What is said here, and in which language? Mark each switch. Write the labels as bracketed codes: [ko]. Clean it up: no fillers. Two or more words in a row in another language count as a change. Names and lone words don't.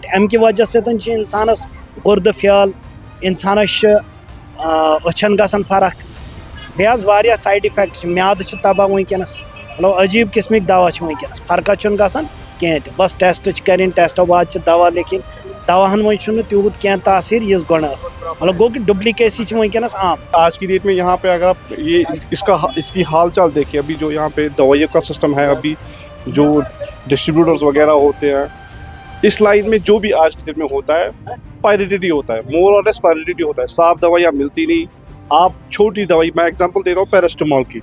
[ks] اَمہِ کہِ وجہ سۭتۍ چھِ اِنسانس گُردٕ پھیل اِنسانس چھِ أچھن گژھان فرق. بیٚیہِ حظ واریاہ سایڈ اِفیکٹ چھِ. میادٕ چھُ تباہ وٕنکیٚنس. مطلب عجیٖب قٕسمٕکۍ دوا چھِ وٕنکیٚنس. فرقا چھُنہٕ گژھان کینٛہہ تہِ. بس ٹیسٹ چھِ کرٕنۍ ٹیسٹو بعد چھِ دوا لیکھِنۍ. دواہن منٛز چھُنہٕ تیوٗت کینٛہہ تاثیر یُس گۄڈٕ ٲس. مطلب گوٚو کہِ ڈُپلِکیسی چھِ وٕنکیٚنس عام. [ur] آج کی ڈیٹ میں یہاں پہ اگر آپ اس کی حال چال دیکھیں ابھی جو یہاں پہ دوائیوں کا سسٹم ہے ابھی جو ڈسٹریبیوٹرز وغیرہ ہوتے ہیں اس لائن میں جو بھی آج کی ڈیٹ میں ہوتا ہے پائریٹی ہوتا ہے. [en] more or less [ur] پائریٹی ہوتا ہے. صاف دوائیاں ملتی نہیں. آپ چھوٹی دوائی میں ایگزامپل دے رہا ہوں پیراسٹامول کی.